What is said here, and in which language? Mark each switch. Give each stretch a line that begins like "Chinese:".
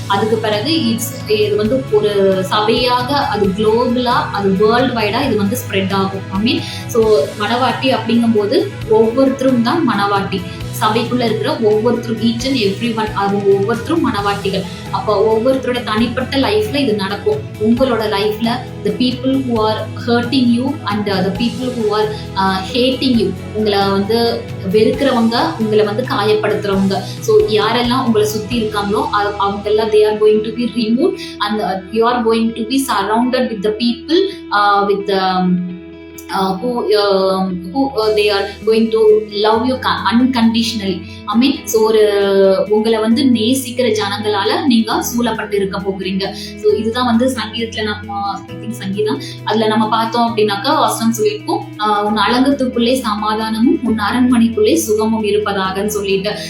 Tamil: அதுக்கு பிறகு இது வந்து ஒரு சபையாக, அது குளோபலா, அது வேர்ல்டு வைடா இது வந்து ஸ்ப்ரெட் ஆகும். ஐ மீன் ஸோ மணவாட்டி அப்படிங்கும் போது ஒவ்வொருத்தரும் தான் மணவாட்டி. சபைக்குள்ள இருக்கிற ஒவ்வொருத்தரும், ஈச் அண்ட் எவ்ரி ஒன், அவங்க ஒவ்வொருத்தரும் மணவாட்டிகள். அப்போ ஒவ்வொருத்தரோட தனிப்பட்ட லைஃப்ல இது நடக்கும். உங்களோட லைஃப்ல
English: the people who are hurting you and the people who are hating you,
Tamil: உங்களை வந்து வெறுக்கிறவங்க, உங்களை வந்து காயப்படுத்துறவங்க, ஸோ யாரெல்லாம் உங்களை சுத்தி இருக்காங்களோ அவங்க எல்லாம்
English: they are going to be removed and you are going to be surrounded with the people with who they are going to love you unconditionally. I mean so
Tamil: ஒரு உங்களை வந்து நேசிக்கிற ஜனங்களால நீங்க சூழப்பட்டு இருக்க போகிறீங்க. ஸோ இதுதான் வந்து சங்கீதத்துல சங்கீதம் அதுல நம்ம பார்த்தோம் அப்படின்னாக்கா வசனம் சொல்லியிருக்கோம், உன் அலங்கத்துக்குள்ளே சமாதானமும் உன் அரண்மனைக்குள்ளே சுகமும் இருப்பதாகன்னு சொல்லிட்டு.